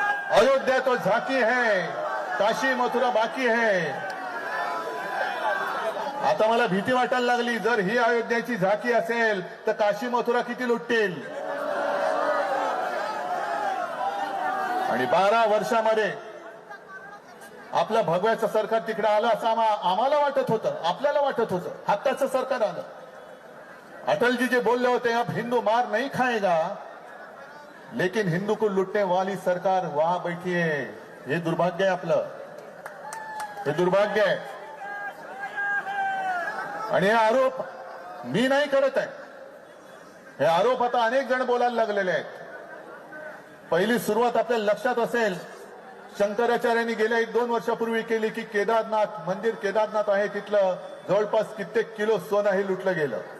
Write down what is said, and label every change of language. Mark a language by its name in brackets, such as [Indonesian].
[Hindi] अयोध्या तो झाकी है, काशी मथुरा बाकी है. [Marathi] आता मला भीती वाटायला लागली, जर ही अयोध्याची झाकी असेल तर काशी मथुरा किती लुटतील. आणि 12 वर्षामध्ये आपलं भगव्याचं सरकार तिकडे आलं असं आम्हाला वाटत होतं, आपल्याला वाटत होतं. हक्काचं सरकार आलं. अटलजी जे बोलले होते, [Hindi] अब हिंदू मार नहीं खाएगा लेकिन हिंदू को लुटने वाली सरकार वहां बैठी है. [Marathi] हे दुर्भाग्य आहे आपलं, हे दुर्भाग्य आहे. आणि हे आरोप मी नाही करत आहे. हे आरोप आता अनेक जण बोलायला लागलेले आहेत. पहिली सुरुवात आपल्याला लक्षात असेल, शंकराचार्यांनी गेल्या 1-2 वर्षापूर्वी केली की केदारनाथ मंदिर, केदारनाथ आहे तिथलं जवळपास कित्येक किलो सोनं हे लुटलं गेलं.